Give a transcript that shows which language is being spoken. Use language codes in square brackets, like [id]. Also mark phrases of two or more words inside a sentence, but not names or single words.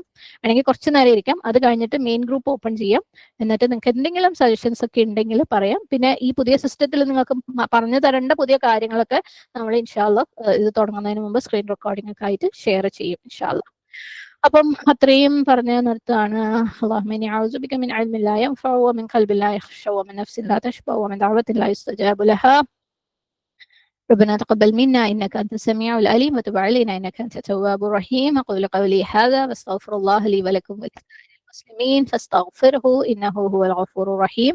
[ml] വേണമെങ്കിൽ കുറച്ച് നേരം ഇരിക്കാം, അത് കഴിഞ്ഞിട്ട് [en] main group open [ml] ചെയ്യാം. എന്നിട്ട് നിങ്ങൾക്ക് എന്തെങ്കിലും സജഷൻസ് ഒക്കെ ഉണ്ടെങ്കിൽ പറയാം. പിന്നെ ഈ പുതിയ സിസ്റ്റത്തിൽ നിങ്ങൾക്ക് പറഞ്ഞു തരേണ്ട പുതിയ കാര്യങ്ങളൊക്കെ നമ്മൾ [ar] إن شاء الله [ml] ഇത് തുടങ്ങുന്നതിന് മുമ്പ് [en] screen recording [ml] ഒക്കെ ആയിട്ട് ഷെയർ ചെയ്യും [ar] إن شاء الله. [ml] അപ്പം അത്രയും പറഞ്ഞ് നിർത്താണ്. [ar] اللهم إني أعوذ بك من علم لا ينفع ومن قلب لا يخشع ومن نفس لا تشبع ومن دعوة لا يستجاب لها. ربنا تقبل منا إنك أنت السميع العليم وتب علينا إنك أنت التواب الرحيم. أقول قولي هذا واستغفر الله لي ولكم ولسائر المسلمين فاستغفره إنه هو الغفور الرحيم.